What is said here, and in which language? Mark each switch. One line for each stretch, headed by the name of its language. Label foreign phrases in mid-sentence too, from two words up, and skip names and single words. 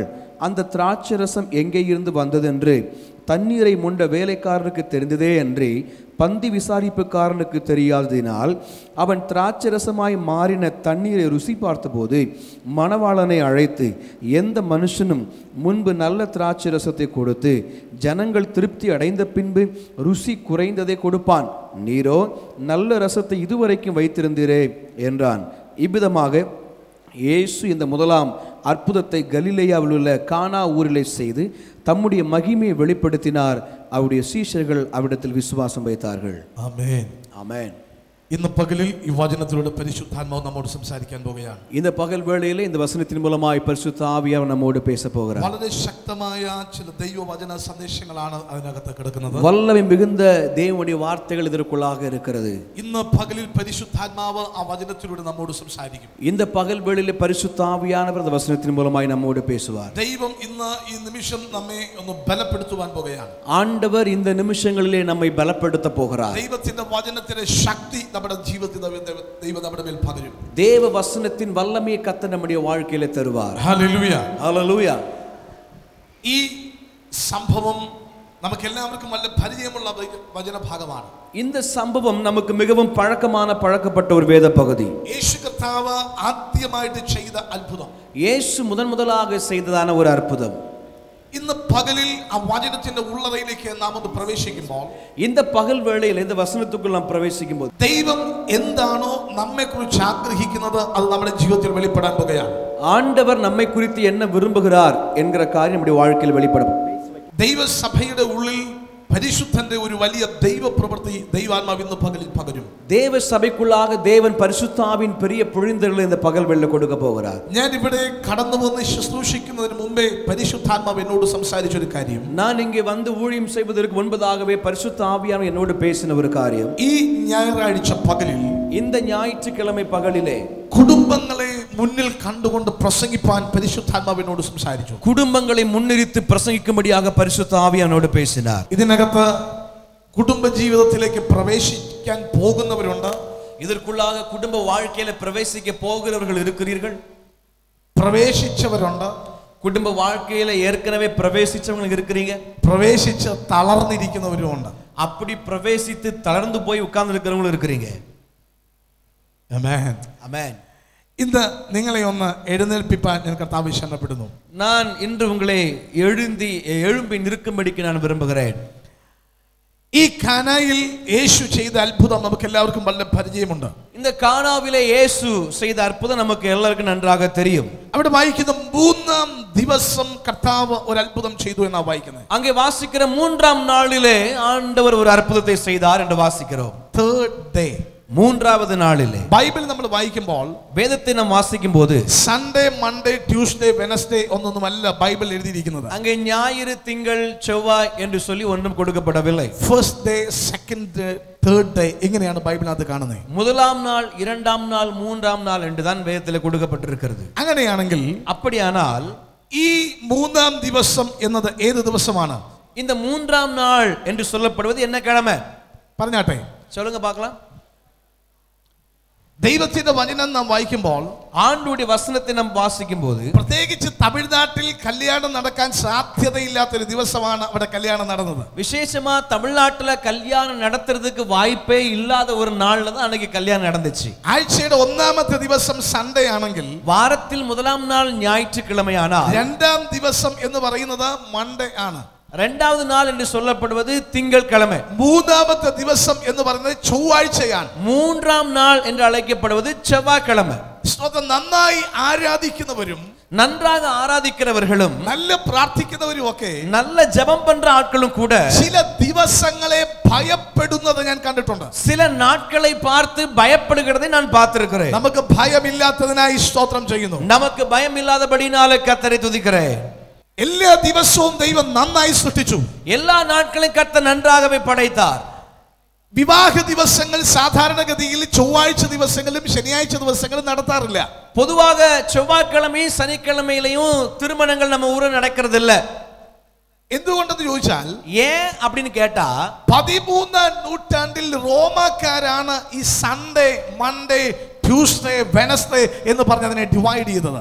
Tamil: அந்த திராட்சரசம் எங்கே இருந்து வந்ததென்று தண்ணீரை மொண்ட வேலைக்காரனுக்கு தெரிந்ததே அன்றி பந்தி விசாரிப்புக்காரனுக்கு தெரியாததினால் அவன் திராட்சரசமாய் மாறின தண்ணீரை ருசி பார்த்தபோது மணவாளனை அழைத்து, எந்த மனுஷனும் முன்பு நல்ல திராட்சரசத்தை கொடுத்து ஜனங்கள் திருப்தி அடைந்த பின்பு ருசி குறைந்ததை கொடுப்பான், நீரோ நல்ல ரசத்தை இதுவரைக்கும் வைத்திருந்தீரே என்றான். இவ்விதமாக இயேசு இந்த முதலாம் அற்புதத்தை கலிலேயாவில் உள்ள கானா ஊரிலே செய்து தம்முடைய மகிமையை வெளிப்படுத்தினார். அவருடைய சீஷர்கள் அவ்விடத்தில் விசுவாசம் வைத்தார்கள்.
Malayalam: ആമേൻ.
Tamil: ஆமென்.
Malayalam: ഇന്ന് പകലിൽ ഈ വചനത്തിലൂടെ പരിശുദ്ധാത്മാവ് നമ്മോട് സംസാരിക്കാൻ പോകുകയാണ്.
Tamil: இந்த பகல் வேளையிலே இந்த வசனத்தின் மூலமாய் பரிசுத்த ஆவியானவர் நம்மோடு பேச போகிறார்.
Malayalam: വളരെ ശക്തമായ ചില ദൈവവചന സന്ദേശങ്ങളാണ് അതിനകത്ത് കിടക്കുന്നത്.
Tamil: வல்லமை மிகுந்த தேவனுடைய வார்த்தைகள் இதற்குள்ளாக இருக்கிறது.
Malayalam: ഇന്ന് പകലിൽ പരിശുദ്ധാത്മാവ് ആ വചനത്തിലൂടെ നമ്മോട് സംസാരിക്കും.
Tamil: இந்த பகல் வேளையிலே பரிசுத்த ஆவியானவர் இந்த வசனத்தின் மூலமாய் நம்மோடு பேசுவார்.
Malayalam: ദൈവം ഇന്ന് ഈ നിമിഷം നമ്മെ ഒന്ന് ബലപ്പെടുത്തുവാൻ പോകുകയാണ്.
Tamil: ஆண்டவர் இந்த நிமிஷங்களிலே நம்மை பலப்படுத்த போகிறார்.
Malayalam: ദൈവത്തിന്റെ വചനത്തിന്റെ ശക്തി നമ്മുടെ ജീവിതത്തിൽ ദൈവം നമ്മുടെ മേൽ പകരും.
Tamil: தேவ வசனத்தின் வல்லமையை கர்த்தர் நம்முடைய வாழ்க்கையிலே தருவார்.
Malayalam: ഹല്ലേലൂയ. ഹല്ലേലൂയ. ഈ സംഭവം നമുക്ക് എല്ലാവർക്കും നല്ല പരിചയമുള്ള വചനഭാഗമാണ്.
Tamil: இந்த சம்பவம் நமக்கு மிகவும் பழக்கப்பட்ட ஒரு வேத பகுதி.
Malayalam: യേശു കർത്താവ് ആദ്യമായിട്ട് ചെയ്ത അത്ഭുതം,
Tamil: இயேசு முதலாக செய்ததான ஒரு அற்புதம்.
Malayalam: ഇന്ന് പകലിൽ ആ വചനത്തിന്റെ ഉള്ളറയിലേക്ക് നാം ഒന്ന് പ്രവേശിക്കുമ്പോൾ,
Tamil: இந்த பகல் வேளையில் இந்த வசனத்துக்குள் நாம் பிரவேசிக்கும்போது
Malayalam: ദൈവം എന്താണോ നമ്മെക്കുറിച്ച് ആഗ്രഹിക്കുന്നത് അത് നമ്മുടെ ജീവിതത്തിൽ വെളിപ്പെടാൻ പോകുകയാണ്.
Tamil: ஆண்டவர் நம்மை குறித்து என்ன விரும்புகிறார் என்கிற காரியம் நம்முடைய வாழ்க்கையில் வெளிப்படும்.
Malayalam: ദൈവസഭയുടെ ഉള്ളിൽ പരിശുദ്ധന്റെ ഒരു വലിയ ദൈവ പ്രവൃത്തി ദൈവാത്മാവ് ഇന്ന് പകലിൽ പകരും.
Tamil: தேவ சபைக்குள்ளாக தேவன் பரிசுத்தாவின் பெரிய பொழிந்தருளை இந்த பகல் வேளையில் கொடுக்க போகிறார்.
Malayalam: ഞാൻ ഇവിടെ കടന്നു വന്ന് ശുശ്രൂഷിക്കുന്നതിന് മുമ്പേ പരിശുദ്ധാത്മാവ് എന്നോട് സംസാരിച്ച ഒരു കാര്യം,
Tamil: நான் இங்கே வந்து ஊழியம் செய்வதற்கு முன்பதாகவே பரிசுத்த ஆவியானவர் என்னோடு பேசின ஒரு காரியம்,
Malayalam: ഈ ഞായറാഴ്ച പകലിൽ,
Tamil: இந்த ஞாயிற்றுக்கிழமை பகலிலே
Malayalam: കുടുംബങ്ങളെ മുന്നിൽ കണ്ടുകൊണ്ട് പ്രസംഗിപ്പാൻ പരിശുദ്ധാത്മാവ് എന്നോട് സംസാരിച്ചു.
Tamil: குடும்பங்களை முன்னிறுத்தி பிரசங்கிக்கும்படியாக பரிசுத்த ஆவியானோடு பேசினார்.
Malayalam: ഇതിനകത്ത് കുടുംബ ജീവിതത്തിലേക്ക് പ്രവേശിക്കാൻ പോകുന്നവരുണ്ട്,
Tamil: இதற்குள்ளாக குடும்ப வாழ்க்கையில பிரவேசிக்க போகிறவர்கள் இருக்கிறீர்கள்,
Malayalam: പ്രവേശിച്ചവരുണ്ട്,
Tamil: குடும்ப வாழ்க்கையில ஏற்கனவே பிரவேசிச்சவங்க இருக்கிறீங்க,
Malayalam: പ്രവേശിച്ച് തളർന്നിരിക്കുന്നവരുമുണ്ട്.
Tamil: அப்படி பிரவேசித்து தளர்ந்து போய் உட்கார்ந்து இருக்கிறவங்களும் இருக்கிறீங்க.
Malayalam: ആമേൻ.
Tamil: ஆமென்.
Malayalam: ഇന്ന് നിങ്ങളെ ഒന്ന് എഴുന്നേൽപ്പിപ്പാൻ ഞാൻ കർത്താവ് ശരണപ്പെടുന്നു.
Tamil: நான் இன்று உங்களை எழும்பி நிற்கும்படிக்கு நான் விரும்புகிறேன்.
Malayalam: ഈ കാനായിൽ യേശു ചെയ്ത അത്ഭുതം നമുക്ക് എല്ലാവർക്കും വളരെ പരിചയമുണ്ട്.
Tamil: இந்த கானாவிலே இயேசு செய்த அற்புதம் நமக்கு எல்லாருக்கும் நன்றாக தெரியும்.
Malayalam: അവിടെ വായിക്കുന്ന 3-ാം ദിവസം കർത്താവ് ഒരു അത്ഭുതം ചെയ്തു എന്നാണ് വായിക്കുന്നത്.
Tamil: அங்கே வாசிக்கிற 3ஆம் நாளிலே ஆண்டவர் ஒரு அற்புதத்தை செய்தார் என்று வாசிக்கிறோம்.
English: Third day,
Tamil: 3வது நாளிலே
Malayalam: ബൈബിൾ നമ്മൾ വായിക്കുമ്പോൾ
Tamil: வேதத்தை நாம் வாசிக்கும் போது
English: Sunday, Monday, Tuesday, Wednesday
Malayalam: ഒന്നൊന്നുമല്ല ബൈബിൾ എഴുതിയിരിക്കുന്നത്.
Tamil: அங்கே ஞாயிறு, திங்கள், செவ்வாய் என்று சொல்லி ஒன்றும் கொடுக்கப்படவில்லை.
English: first day, second day, third day
Malayalam: ഇങ്ങനെയാണ് ബൈബിളിനകത്ത് കാണുന്നത്.
Tamil: முதலாம் நாள், 2ஆம் நாள், 3ஆம் நாள் என்று தான் வேதத்தில் கொடுக்கப்பட்டிருக்கிறது.
Malayalam: അങ്ങനെയാണെങ്കിൽ
Tamil: அப்படியானால்
Malayalam: ഈ 3-ാം ദിവസം എന്നത് ഏത് ദിവസമാണ്?
Tamil: இந்த 3ஆம் நாள் என்று சொல்லப்படுவது என்ன கிழமை?
Malayalam: പറഞ്ഞാട്ടെ,
Tamil: சொல்லுங்க பார்க்கலாம்.
Malayalam: ദൈവത്തിന്റെ വചനം നാം വായിക്കുമ്പോൾ,
Tamil: ஆண்டவருடைய வசனத்தை நாம் வாசிக்கும் போது,
Malayalam: പ്രത്യേകിച്ച് തമിഴ്നാട്ടിൽ കല്യാണം നടക്കാൻ സാധ്യതയില്ലാത്തൊരു ദിവസമാണ് അവിടെ കല്യാണം നടന്നത്.
Tamil: விசேஷமா தமிழ்நாட்டுல கல்யாணம் நடத்துறதுக்கு வாய்ப்பே இல்லாத ஒரு நாள்ல தான் அன்னைக்கு கல்யாணம் நடந்துச்சு.
Malayalam: ആഴ്ചയുടെ 1-ാമത്തെ ദിവസം സൺഡേ ആണെങ്കിൽ,
Tamil: வாரத்தில் முதலாம் நாள் ஞாயிற்றுக்கிழமை ஆனால்,
Malayalam: 2-ാം ദിവസം എന്ന് പറയുന്നത് മൺഡേ ആണ്.
Tamil: இரண்டாவது நாள் என்று சொல்லப்படுவது திங்கட்கிழமை.
Malayalam: മൂന്നാമത്തെ ദിവസം എന്ന് പറയുന്നത് ചൊവ്വാഴ്ചയാണ്.
Tamil: மூன்றாம் நாள் என்று அழைக்கப்படுவது செவ்வாய்க்கிழமை.
Malayalam: നന്നായി ആരാധിക്കുന്നവരും
Tamil: நன்றாக ஆராதிக்கிறவர்களும்
Malayalam: நல்ல പ്രാർത്ഥിക്കുന്നവരും ഒക്കെ
Tamil: நல்ல ஜெபம் பண்ற ஆட்களும் கூட
Malayalam: ചില ദിവസങ്ങളെ ഭയപ്പെടുന്നത് ഞാൻ കണ്ടിട്ടുണ്ട്.
Tamil: சில நாட்களை பார்த்து பயப்படுகிறதை நான் பார்த்திருக்கிறேன்.
Malayalam: നമുക്ക് ഭയമില്ലാത്തതിനായി സ്തോത്രം ചെയ്യുന്നു.
Tamil: நமக்கு பயம் இல்லாதபடினால கர்த்தரை துதிக்கிறேன்.
Malayalam: എല്ലാ ദിവസവും ദൈവം നന്നായി സൃഷ്ടിച്ചു.
Tamil: எல்லா நாட்களையும் கர்த்தர் நன்றாகவே படைத்தார்.
Malayalam: വിവാഹ ദിവസങ്ങൾ സാധാരണഗതിയിൽ ചൊവ്വാഴ്ച ദിവസങ്ങളിലും ശനിയാഴ്ച ദിവസങ്ങളിലും നടത്താറില്ല.
Tamil: பொதுவாக செவ்வாய்க்கிழமையும் சனிக்கிழமையிலையும் திருமணங்கள் நம்ம ஊரில் நடக்கிறது இல்ல.
Malayalam: എന്തുകൊണ്ടെന്ന് ചോദിച്ചാൽ
Tamil: ஏன் அப்படின்னு கேட்டா
Malayalam: 13ാം നൂറ്റാണ്ടിൽ റോമാക്കാരാണ് ഈ
English: Sunday, Monday, Tuesday, Wednesday
Malayalam: എന്ന് പറഞ്ഞ് അതിനെ ഡിവൈഡ് ചെയ്തത്.